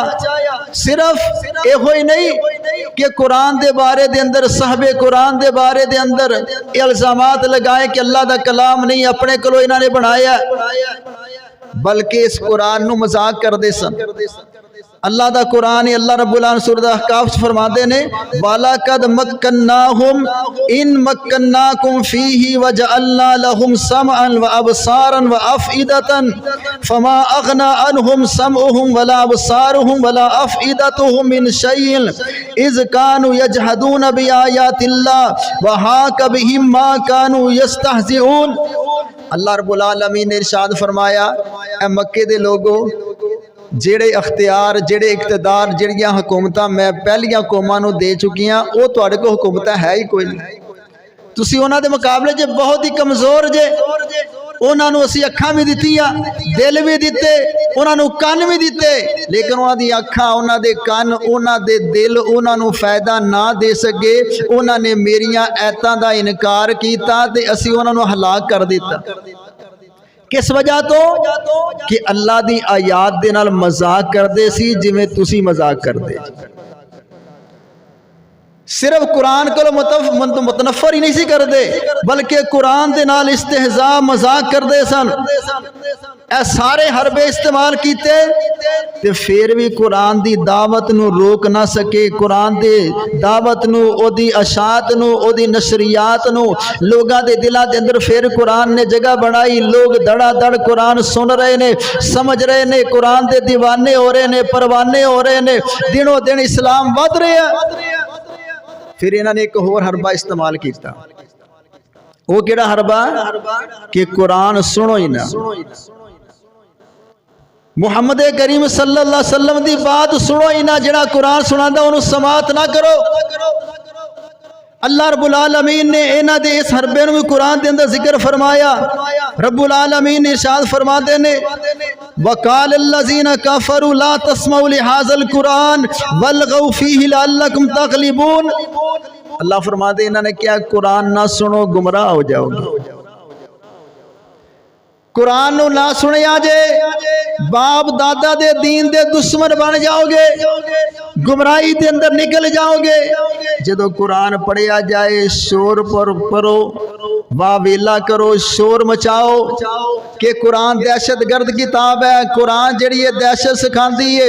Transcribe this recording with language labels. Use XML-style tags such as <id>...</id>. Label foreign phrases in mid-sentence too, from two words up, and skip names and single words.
<pa>صرف اے ہوئی نہیں کہ قرآن دے بارے دے اندر، صحب قرآن دے بارے دے اندر الزامات لگائے کہ اللہ دا کلام نہیں، اپنے کلو انہاں نے بنایا، بلکہ اس قرآن نو مذاق کر دے سن۔ اللہ دا قرآن اللہ رب العالمین سورۃ احقاف فرماتے نے،</pa> <ar>وَلَقَدْ مَكَّنَّاهُمْ إِن مَكَّنَّاكُمْ فِيهِ وَجَعَلْنَا لَهُمْ سَمْعًا وَأَبْصَارًا وَأَفْئِدَةً فَمَا أَغْنَى عَنْهُمْ سَمْعُهُمْ وَلَا أَبْصَارُهُمْ وَلَا أَفْئِدَتُهُمْ مِنْ شَيْءٍ إِذْ كَانُوا يَجْحَدُونَ بِآيَاتِ اللَّهِ وَحَاقَ بِهِمْ مَا كَانُوا يَسْتَهْزِئُونَ۔</ar> <ur>اللہ رب العالمین نے ارشاد فرمایا،</ur> <pa>اے مکے دے لوگو، جڑے اختیار، جڑے اقتدار، جڑیاں حکومتاں میں پہلیاں قوماں نو دے چکیاں، وہ تواڈے کو حکومتاں ہے ہی کوئی نہیں۔ تسی انہاں دے مقابلے جے بہت ہی کمزور جے۔ انہاں نو اسی اکھاں بھی دتیاں، دل بھی دیتے، انہاں نو کان بھی دیتے، لیکن انہاں دی اکھاں، انہاں دے کان، انہاں دے دل انہاں نو فائدہ نہ دے سکے۔ انہاں نے میریاں ایتاں دا انکار کیتا تے اسی انہاں نو ہلاک کر دیتا۔ کس وجہ تو کہ اللہ دی آیات دے نال مذاق کردے سی جویں تسی مذاق کردے. صرف قرآن کو متنفر ہی نہیں سی کردے بلکہ قرآن دے نال استہزاء مذاق کردے سن. اے سارے حربے استعمال کیتے تے پھر بھی قرآن دی دعوت نو روک نہ سکے. قرآن دی دعوت نو او دی اشاعت نو او دی نشریات نو لوگاں دے دلاں دے اندر پھر قرآن نے جگہ بنائی. لوگ دڑا دڑ قرآن سن رہے نے, سمجھ رہے نے, قرآن دے دیوانے ہو رہے نے, پروانے ہو رہے نے, دنوں دن اسلام ود رہے ہیں. پھر انہوں نے ایک اور حربہ استعمال کیتا. وہ کیڑا حربہ کہ قرآن سنو ہی نہ, محمد کریم صلی اللہ علیہ وسلم دی بات سنو ہی نہ. جڑا قرآن سناندا انہوں سماعت نہ کرو. اللہ رب العالمین نے اینا دے اس حربے میں قرآن دے اندر ذکر فرمایا. رب العالمین ارشاد فرما دے نے</pa> <ar>وَقَالَ الَّذِينَ كَفَرُوا لَا تَسْمَعُوا لِهَذَا الْقُرْآنِ وَالْغَوْا فِيهِ لَعَلَّكُمْ تَغْلِبُونَ.</ar> <pa>اللہ فرما دے انہوں نے کیا قرآن نہ سنو گمراہ ہو جاؤ گے. قرآن نو نہ سنیا جے باپ دادا دے دین دے دشمن بن جاؤ گے, گمراہی دے اندر نکل جاؤ گے. جدو قرآن پڑھیا جائے شور پر پڑھو, واویلا کرو, شور مچاؤ کہ قرآن دہشت گرد کتاب ہے, قرآن جڑی ہے دہشت سکھاندی ہے.</pa>